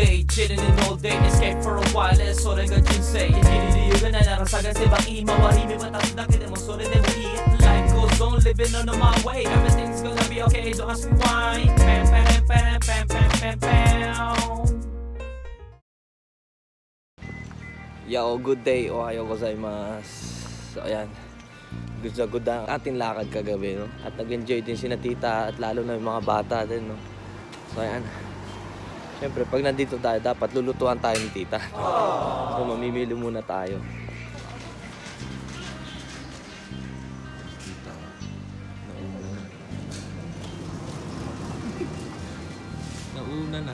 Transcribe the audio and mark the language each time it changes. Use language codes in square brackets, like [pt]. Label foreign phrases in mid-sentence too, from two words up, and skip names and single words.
[en] chilling in all day, escape for a while, [ja] それが人生生きる理由がないなら探せばいい周り見渡すだけでもそれでもいい [en] Life goes on, living on my way Everything's gonna be okay, don't ask me why Pam, pam, pam, pam, pam, pam, pam Yo, good day. [ja] おはようございます. [tl] So, ayan. Good ang ating lakad kagabi, no? At nag-enjoy din si na tita at lalo na yung mga bata din, no? So, ayan. Siyempre, pag nandito tayo, dapat lulutuan tayo ni tita. So, mamimili muna tayo. Tita, nauna na.